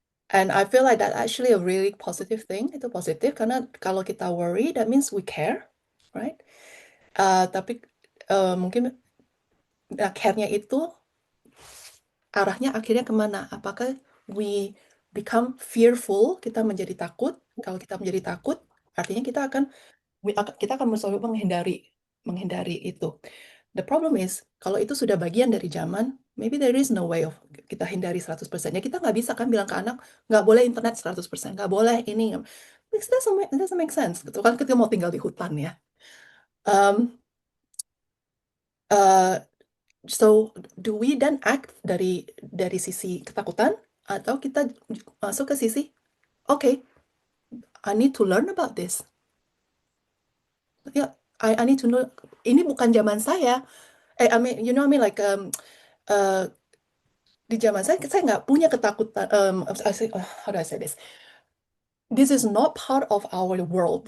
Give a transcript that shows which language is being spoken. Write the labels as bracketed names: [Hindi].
[English] And I feel like that actually a really positive thing. [Indonesian] Itu positif karena kalau kita worry, [English] that means we care, right? [Indonesian] Tapi mungkin care-nya itu arahnya akhirnya kemana? [English] Apakah we become fearful? [Indonesian] Kita menjadi takut. Kalau kita menjadi takut, artinya kita akan mencoba menghindari itu. [English] The problem is, [Indonesian] kalau itu sudah bagian dari zaman, [English] maybe there is no way of [Indonesian] kita hindari 100%. Ya kita nggak bisa kan bilang ke anak, nggak boleh internet 100%, nggak boleh ini. [English] It doesn't make sense. [Indonesian] Gitu kan kita mau tinggal di hutan ya. [English] So, do we then act [Indonesian] dari sisi ketakutan, atau kita masuk ke sisi, okay, [English] I need to learn about this. Yeah, I need to know. [Indonesian] Ini bukan zaman saya. [English] I mean, you know, I mean, like [Indonesian] di zaman saya nggak punya ketakutan. [English] How do I say this? This is not part of our world.